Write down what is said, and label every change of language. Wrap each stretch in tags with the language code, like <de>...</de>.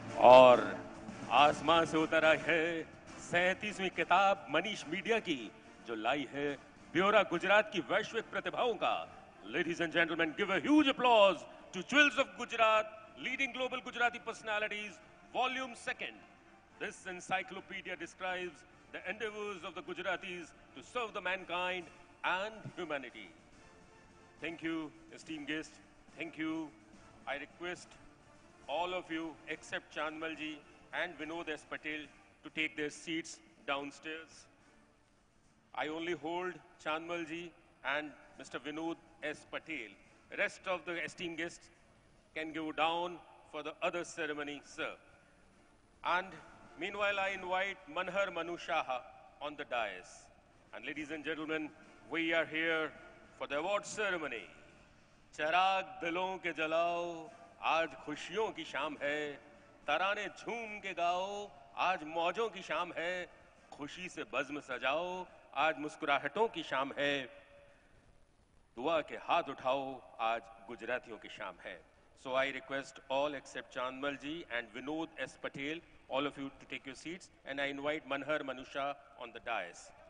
<hi>और आसमान से उतर आई है 37वीं किताब मनीष मीडिया की, जो लाई है ब्योरा गुजरात की वैश्विक प्रतिभाओं का.</hi> <en>Ladies and gentlemen, give a huge applause to Jewels of Gujarat, leading global Gujarati personalities, volume 2nd. This encyclopedia describes the endeavors of the Gujaratis to serve the mankind and humanity. Thank you, esteemed guests. Thank you. I request all of you, except Chandmalji and Vinod S. Patel, to take their seats downstairs. I only hold Chandmalji and Mr. Vinod S. Patel. Rest of the esteemed guests can go down for the other ceremony, sir. And meanwhile, I invite Manhar Manu Shaha on the dais. And ladies and gentlemen, we are here for the award ceremony.</en> <hi>चराग दिलों के जलाओ, आज खुशियों की शाम है. तराने झूम के गाओ, आज मौजों की शाम है. खुशी से बज़्म सजाओ, आज मुस्कुराहटों की शाम है. दुआ के हाथ उठाओ, आज गुजरातियों की शाम है.</hi> <en>So I request all except Chandmal ji and Vinod S. Patel, all of you to take your seats, and I invite Manhar Manusha on the dais.</en>